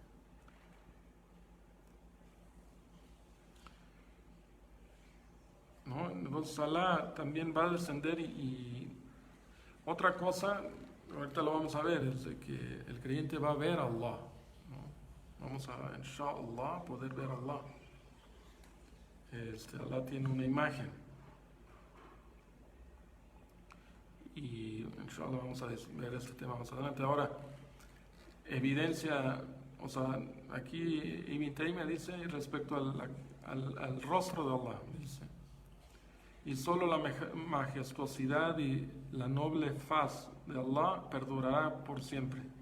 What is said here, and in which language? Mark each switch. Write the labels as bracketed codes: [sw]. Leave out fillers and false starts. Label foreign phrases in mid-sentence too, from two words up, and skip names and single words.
[es] ¿No? Entonces Allah también va a descender y otra cosa, ahorita lo vamos a ver, es de que el creyente va a ver a Allah, ¿no? Vamos a, inshallah, poder ver a Allah. Allah tiene una imagen. Y inshallah vamos a ver este tema más adelante. Ahora, evidencia, o sea, aquí Ibn Taymiyyah dice respecto al rostro de Allah, dice: y solo la majestuosidad y la noble faz de Allah perdurará por siempre.